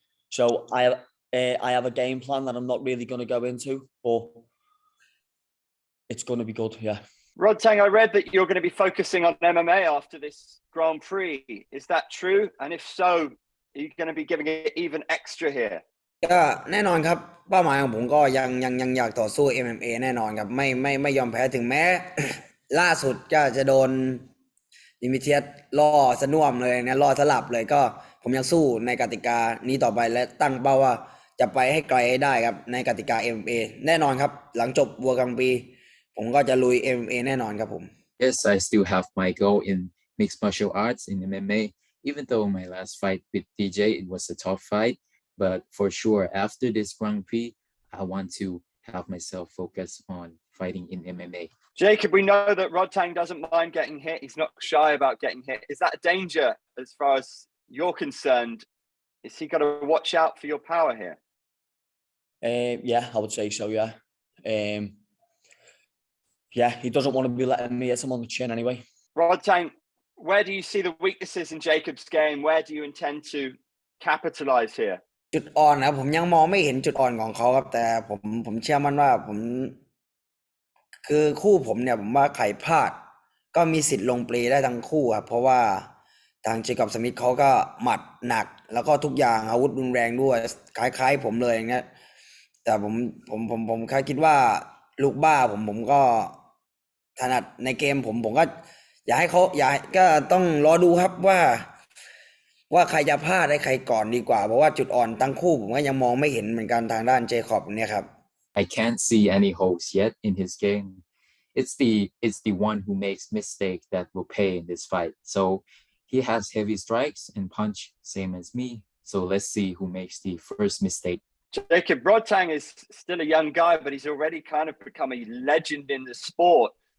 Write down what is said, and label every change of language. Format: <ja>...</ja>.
<en>So I have a game plan that I'm not really going to go into, but it's going to be good, yeah. Rodtang, I read that you're going to be focusing on MMA after this Grand Prix. Is that true? And if so, are you going to be giving it even extra here?</en> <th>ก็แน่นอนครับเป้าหมายของผมก็ยังอยากต่อสู้ MMA แน่นอนครับไม่ยอมแพ้ถึงแม้ ล่าสุดก็จะโดนดิมิเทียสล่อสน่วมเลยเนี่ยล่อสลับเลยก็ผมยังสู้ในกติกานี้ต่อไปและตั้งเป้าว่าจะไปให้ไกลให้ได้ครับในกติกา MMA แน่นอนครับหลังจบวัวกลางปีผมก็จะลุย MMA แน่นอนครับผม</th> <en>Yes, I still have my goal in mixed martial arts in MMA. Even though my last fight with DJ it was a tough fight, but for sure after this Grand Prix, I want to have myself focus on fighting in MMA. Jacob, we know that Rodtang doesn't mind getting hit. He's not shy about getting hit. Is that a danger as far as you're concerned? Is he got to watch out for your power here? Yeah, I would say so. Yeah, yeah, he doesn't want to be letting me hit him on the chin anyway. Rodtang, where do you see the weaknesses in Jacob's game? Where do you intend to capitalize here?</en> <th>จุดอ่อนนะผมยังมองไม่เห็นจุดอ่อนของเขาครับแต่ผมเชื่อมั่นว่าผมคือคู่ผมเนี่ยผมว่าใครพลาดก็มีสิทธิ์ลงเปลได้ทั้งคู่ครับเพราะว่าทางเจคอบสมิธเขาก็หมัดหนักแล้วก็ทุกอย่างอาวุธรุนแรงด้วยคล้ายๆผมเลยอย่างเงี้ยแต่ผมแค่คิดว่าลูกบ้าผมก็ ถนัดในเกมผมก็อยากให้เขาก็ต้องรอดูครับว่าใครจะพลาดได้ใครก่อนดีกว่าเพราะว่าจุดอ่อนทั้งคู่ผมก็ยังมองไม่เห็นเหมือนกันทางด้านเจคอบเนี่ยครับ</th> <en>I can't see any holes yet in his game. It's the one who makes mistake that will pay in this fight. So he has heavy strikes and punch, same as me. So let's see who makes the first mistake. Jacob, Rodtang is still a young guy, but he's already kind of become a legend in the sport.</en>